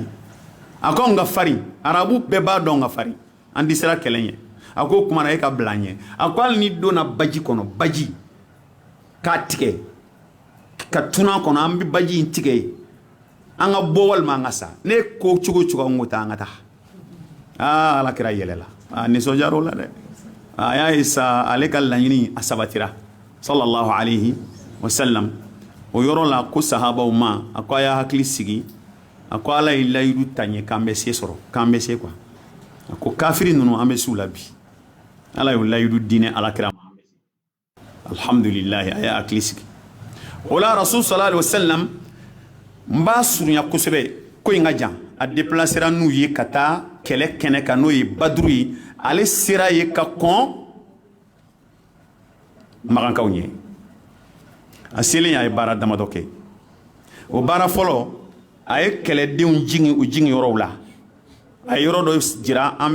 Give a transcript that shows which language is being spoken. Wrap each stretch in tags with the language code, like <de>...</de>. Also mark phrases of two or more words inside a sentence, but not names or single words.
<bm>a ko anw ka farin arabu bɛɛ b'a dɔn ka farin an di sira kɛlɛ ɲɛ a ko o kumana e ka bila an ɲɛ a ko hali ni donna baji kɔnɔ baji k'a tigɛ ka tuna kɔnɔ an bɛ baji in tigɛ ye an ka bɔ walima an ka sa ne ko cogo an ko taa an ka taa Ala kira yɛlɛla nisɔndiyara o la dɛ a y'a ye sa ale ka laɲini a sabatira</bm> <ar>صلى الله عليه وسلم</ar> <bm>o yɔrɔ la ko sahabaw ma a ko a y'a hakili sigi a ko Ala ye layidu taɲɛ k'an bɛ se sɔrɔ k'an bɛ se quoi a ko kafiri ninnu an bɛ s'u la bi Ala y'o layidu diinɛ alakira ma alhamdulilahi a y'a hakili sigi o la Rasul</bm> <ar>صلى الله عليه وسلم</ar> <bm>n b'a surunya kosɛbɛ ko in ka jan a déplacera n'u ye ka taa kɛlɛ kɛnɛ kan n'o ye Baduru ye ale sera ye ka kɔn magankaw ɲɛ a selen a ye baara damadɔ kɛ o baara fɔlɔ a ye kɛlɛdenw jigin u jigin yɔrɔw la a ye yɔrɔ dɔ jira an</bm>